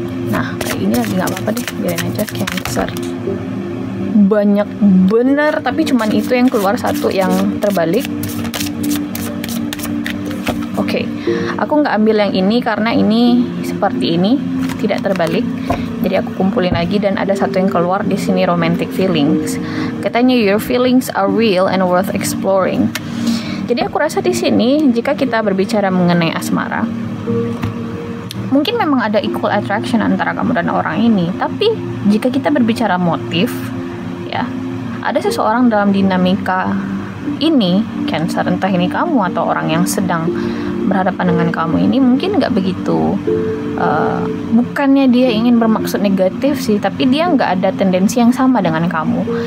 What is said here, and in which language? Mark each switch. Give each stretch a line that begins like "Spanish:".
Indonesian: Nah, kayak ini lagi nggak apa-apa deh, biarin aja. Cancer. Banyak bener, tapi cuman itu yang keluar, satu yang terbalik. Oke, aku nggak ambil yang ini karena ini seperti ini, tidak terbalik. Jadi aku kumpulin lagi dan ada satu yang keluar di sini, romantic feelings.
English: Katanya your feelings are real and worth exploring.
Indonesian: Jadi aku rasa di sini jika kita berbicara mengenai asmara, mungkin memang ada
English: equal attraction
Indonesian: antara kamu dan orang ini. Tapi jika kita berbicara motif, ya, ada seseorang dalam dinamika ini, Cancer, entah ini kamu atau orang yang sedang berhadapan dengan kamu ini, mungkin nggak begitu, bukannya dia ingin bermaksud negatif sih, tapi dia nggak ada tendensi yang sama dengan kamu.